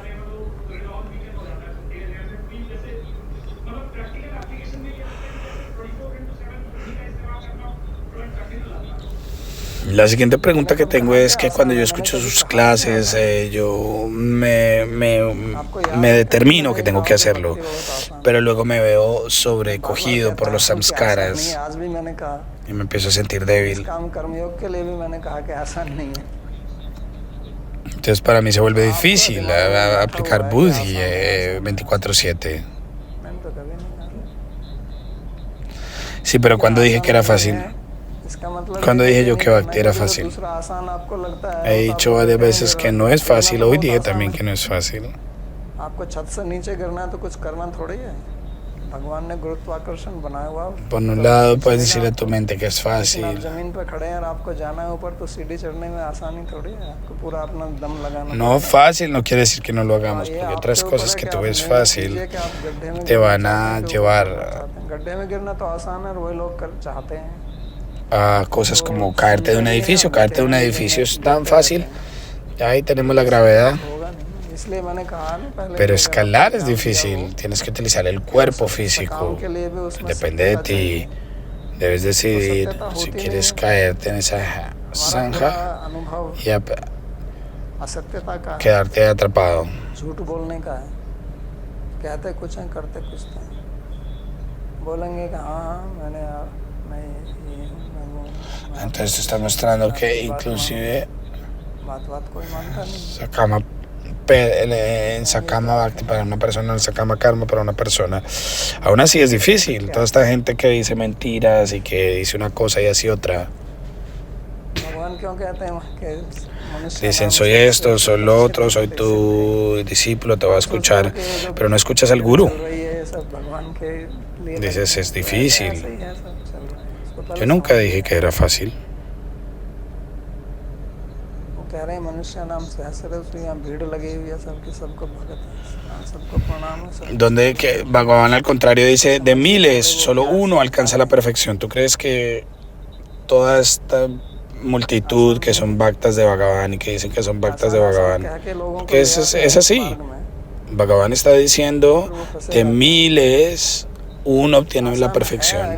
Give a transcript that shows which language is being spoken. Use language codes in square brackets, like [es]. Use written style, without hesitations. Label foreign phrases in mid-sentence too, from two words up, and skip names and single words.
[es] La siguiente pregunta que tengo es que cuando yo escucho sus clases, yo me determino que tengo que hacerlo, pero luego me veo sobrecogido por los samskaras [hi] आज भी मैंने कहा [es] y me empiezo a sentir débil. [hi] काम कर्मयोग के लिए भी मैंने कहा कि आसान नहीं है. [es] Entonces para mí se vuelve difícil aplicar Buddhi 24/7. [hi] मैंने तो कभी नहीं कहा. [es] Sí, pero cuando dije que era fácil, [hi] इसका मतलब [es] cuando dije yo que Bhakti era [hi] जो [es] fácil, [hi] दूसरा आसान आपको लगता है [es] he dicho varias veces que no es fácil, hoy dije también que no es fácil. [hi] आपको छत से नीचे गिरना है तो कुछ करना थोड़ी है. भगवान ने गुरुत्वाकर्षण बनाया हुआ. [es] Por un lado puedes decirle a tu mente que es [hi] लेकिन आप [es] fácil. [hi] जमीन पर खड़े हैं और आपको जाना है ऊपर तो सीढ़ी चढ़ने में आसानी थोड़ी है. आपको पूरा अपना दम लगाना. [es] No fácil no quiere decir que no lo hagamos, porque otras cosas que tú ves fácil te van a llevar [hi] गड्ढे में गिरना तो आसान है और वही लोग चाहते हैं. [es] a cosas como caerte de un edificio. Caerte de un edificio es tan fácil. Ahí tenemos la gravedad. [hi] होगा नहीं. इसलिए मैंने कहा ना पहले. [es] Pero escalar es difícil. Tienes que utilizar el cuerpo físico. [hi] के लिए भी उसमें [es] Depende de ti. Debes decidir si quieres caerte en esa zanja [hi] अनुभव [es] y [hi] असत्यता का है. [es] quedarte atrapado. [hi] झूठ बोलने का है. कहते कुछ हैं करते कुछ हैं. बोलेंगे कि हाँ मैंने मैं ये हूँ, मैं वो हूँ. [es] Entonces te está mostrando que inclusive [hi] बात कोई मानता नहीं. [es] Sakama en Sakama Bhakti para una persona, en Sakama Karma para una persona. Aún así es difícil. Toda esta gente que dice mentiras y que dice una cosa y hace otra. [hi] भगवान क्यों कहते हैं कि मनुष्य [es] Dicen soy esto, soy lo otro, soy tu discípulo, te voy a escuchar, pero no escuchas al gurú. [hi] चल रही है ये सब भगवान के लिए. [es] Dices es difícil. [hi] ऐसे ही है सब चल रहा है. इसको पहले [es] Yo nunca dije que era fácil. [hi] वो कह रहे हैं मनुष्य नाम सहस्र यहाँ भीड़ लगी हुई है सबकी सबको भगत है सबको प्रणाम है सब. [es] Donde que Bhagavan al contrario dice de miles, solo uno alcanza la perfección. ¿Tú crees que toda esta multitud que son bhaktas de Bhagavan y que dicen que son bhaktas de Bhagavan. Porque es así. Bhagavan está diciendo, de miles, uno obtiene la perfección.